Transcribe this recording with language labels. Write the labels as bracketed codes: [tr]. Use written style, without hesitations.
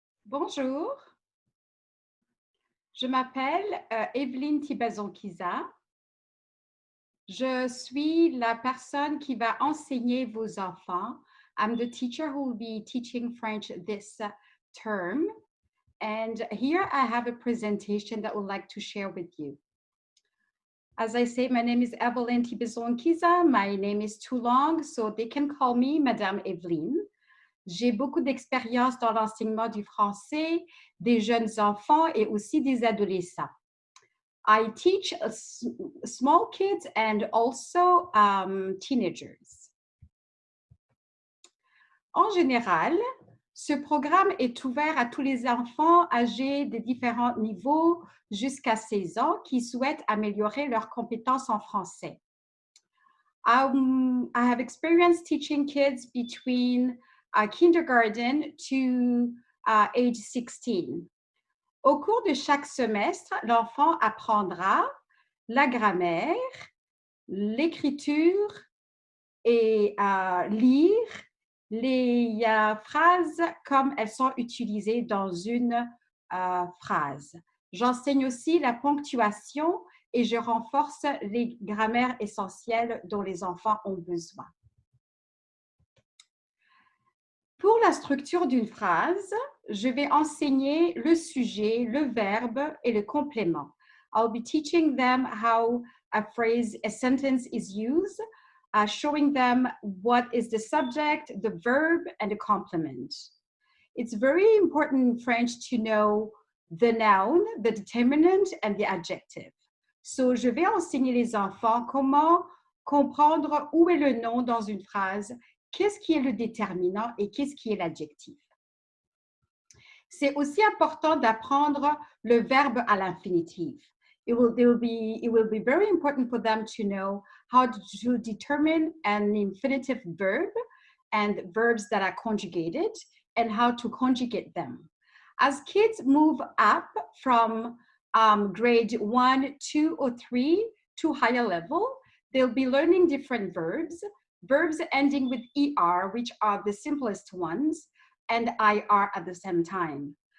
[fr] Bonjour, je m'appelle Evelyne Tibazon-Kiza. Je suis la personne qui va enseigner vos enfants. [en] I'm the teacher who will be teaching French this term. And here I have a presentation that I would like to share with you. As I say, my name is Evelyne Tibazon-Kiza. My name is too long, so they can call me Madame Evelyne. [fr] J'ai beaucoup d'expérience dans l'enseignement du français, des jeunes enfants et aussi des adolescents. [en] I teach small kids and also teenagers. [fr] En général, ce programme est ouvert à tous les enfants âgés de différents niveaux jusqu'à 16 ans qui souhaitent améliorer leurs compétences en français. [en] I have experience teaching kids between kindergarten to age 16. [fr] Au cours de chaque semestre, l'enfant apprendra la grammaire, l'écriture et lire les phrases comme elles sont utilisées dans une phrase. J'enseigne aussi la ponctuation et je renforce les grammaires essentielles dont les enfants ont besoin. Pour la structure d'une phrase, je vais enseigner le sujet, le verbe et le complément. [en] I'll be teaching them how a sentence is used, showing them what is the subject, the verb, and the complement. It's very important in French to know the noun, the determinant, and the adjective. [fr] So, je vais enseigner les enfants comment comprendre où est le nom dans une phrase, qu'est-ce qui est le déterminant et qu'est-ce qui est l'adjectif. C'est aussi important d'apprendre le verbe à l'infinitif. [en] It will be very important for them to know how to determine an infinitive verb and verbs that are conjugated and how to conjugate them. As kids move up from grade 1, 2, or 3 to higher level, they'll be learning different verbs ending with ER, which are the simplest ones, and IR at the same time.